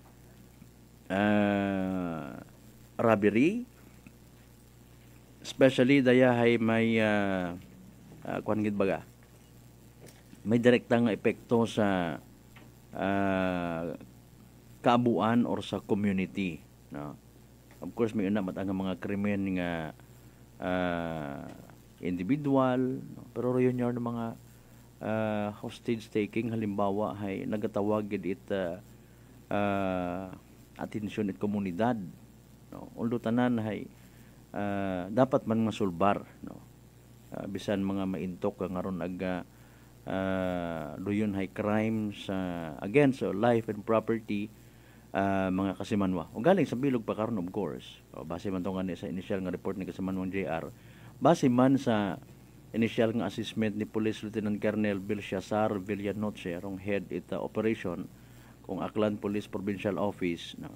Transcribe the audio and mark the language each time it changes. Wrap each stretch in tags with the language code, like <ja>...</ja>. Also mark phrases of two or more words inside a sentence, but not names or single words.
<en>robbery, especially</en> <akl>daya hay may kuan gid baga may direktang epekto sa kaabuan or sa community no</akl> <en>of course</en> <akl>may una matang mga krimen nga individual no?</akl> <tl>Pero yun yung</tl> <akl>mga</akl> <en>hostage taking</en> <akl>halimbawa hay nagatawag gid it atensyon it komunidad no undo tanan hay dapat man masulbar no bisan mga maintok nga ron ag doyon hay</akl> <en>crimes against life and property</en> <akl>mga kasimanwa o galing sa bilog pa karon</akl> <en>of course</en> <akl>base man to nga sa initial nga report ni Kasimanwang JR base man sa initial nga assessment ni Police Lieutenant Colonel Belshazzar Villanoche rong head ita operation kung Aklan Police Provincial Office no.</akl>